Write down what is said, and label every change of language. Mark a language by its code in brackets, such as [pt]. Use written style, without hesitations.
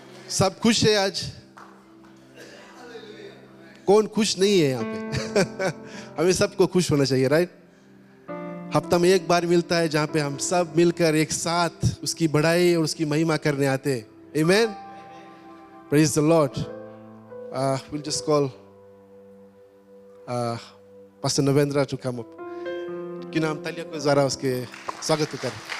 [hi] सब खुश है आज. कौन खुश नहीं है यहाँ पे? हमें सबको खुश होना चाहिए राइट. हफ्ता में एक बार मिलता है जहाँ पे हम सब मिलकर एक साथ उसकी बढ़ाई और उसकी महिमा करने आते हैं. आमीन. [en] Praise the Lord. We'll just call Pastor Navendra to come up. [hi] क्यों ना हम तालियों को जरा उसके स्वागत करें.